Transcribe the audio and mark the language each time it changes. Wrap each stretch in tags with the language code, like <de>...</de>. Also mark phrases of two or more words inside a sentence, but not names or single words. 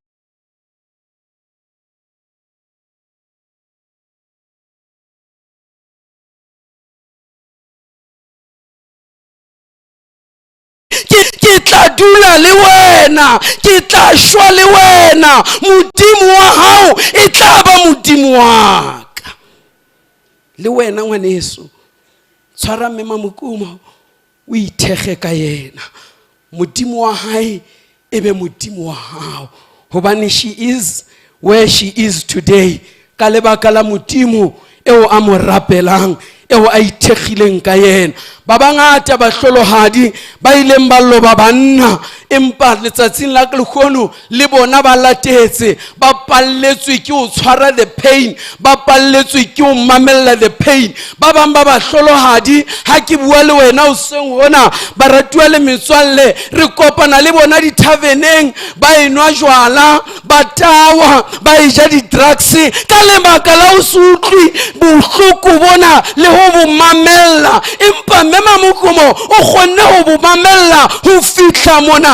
<st>ke tla dula le wena ke tla shwa le wena modimo wa hao e tla ba modimo wa ka le wena ngwaneso tshwara mme Mokumo o ithege ka yena modimo wa hae e be modimo wa hao hobane</st> <en>she is where she is today</en> <st>ka lebaka la modimo eo a mo rapelang eo a ithegileng ka yena. Ba bangata ba hlolohadi ba ileng ba loba banna empa letsatsing la lekgono le bona ba latetse ba palletswe ke o tshwara</st> <en>the pain</en> <st>ba palletswe ke o mamella</st> <en>the pain.</en> <st>Ba bang ba hlolohadi ha ke bua le wena o seng hona ba ratuwa le metswalle re kopana le bona di taverneng ba enwa jwala ba tawa ba eja di drugs ka lebaka la o sutlwi bohloko bona le ho bo mamella empa mema Mokumo o kgonne ho bo mamella ho fihla mona.</st>